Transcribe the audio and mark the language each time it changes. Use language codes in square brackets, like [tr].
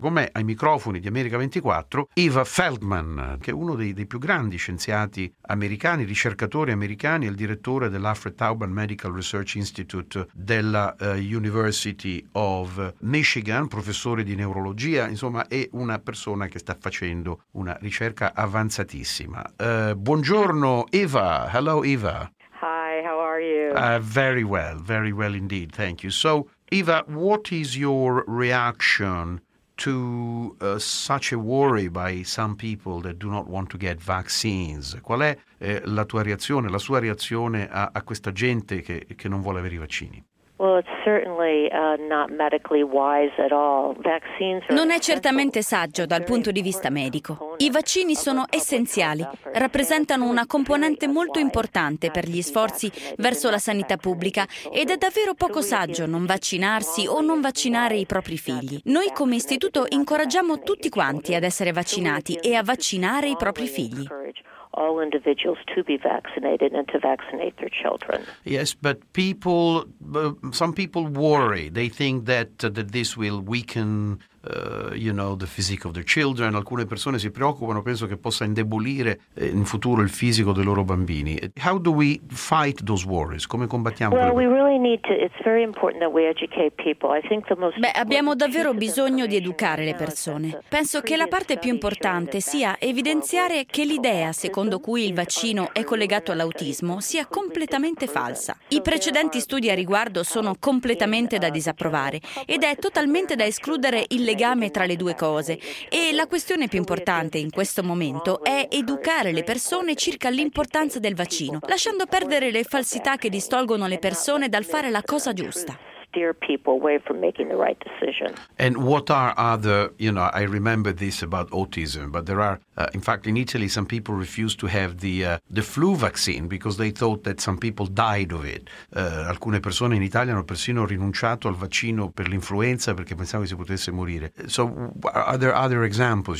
[it] Con me ai microfoni di America 24, Eva Feldman, che è uno dei più grandi scienziati americani, ricercatori americani, e il direttore dell'Alfred Tauber Medical Research Institute della University of Michigan, professore di neurologia. Insomma, è una persona che sta facendo una ricerca avanzatissima. Buongiorno Eva. [en] Hello Eva. Hi, how are you? Very well indeed, thank you. So Eva, what is your reaction to such a worry by some people that do not want to get vaccines? [it] Qual è la tua reazione, la sua reazione a questa gente che non vuole avere i vaccini? [en] Well, it's certainly not medically wise at all. Vaccines are [it] non è certamente saggio dal punto di vista medico. I vaccini sono essenziali, rappresentano una componente molto importante per gli sforzi verso la sanità pubblica ed è davvero poco saggio non vaccinarsi o non vaccinare i propri figli. Noi come istituto incoraggiamo tutti quanti ad essere vaccinati e a vaccinare i propri figli. [en] All individuals to be vaccinated and to vaccinate their children. Yes, but people, some people worry. They think that this will weaken, you know, the physique of their children. [it] Alcune persone si preoccupano, penso che possa indebolire in futuro il fisico dei loro bambini. [en] How do we fight those worries? [it] Come combattiamo? [en] Well, we really need to. It's very important that we educate people. I think the most. [it] Beh, abbiamo davvero bisogno di educare le persone. Penso che la parte più importante sia evidenziare che l'idea secondo cui il vaccino è collegato all'autismo sia completamente falsa. I precedenti studi a riguardo sono completamente da disapprovare ed è totalmente da escludere il legame tra le due cose. E la questione più importante in questo momento è educare le persone circa l'importanza del vaccino, lasciando perdere le falsità che distolgono le persone dal fare la cosa giusta. [en] Steer people away from making the right decision. And what are other, you know, I remember this about autism, but there are, in fact, in Italy, some people refused to have the flu vaccine because they thought that some people died of it. [it] Alcune persone in Italia hanno persino rinunciato al vaccino per l'influenza perché pensavano che si potesse morire. [en] So are there other examples?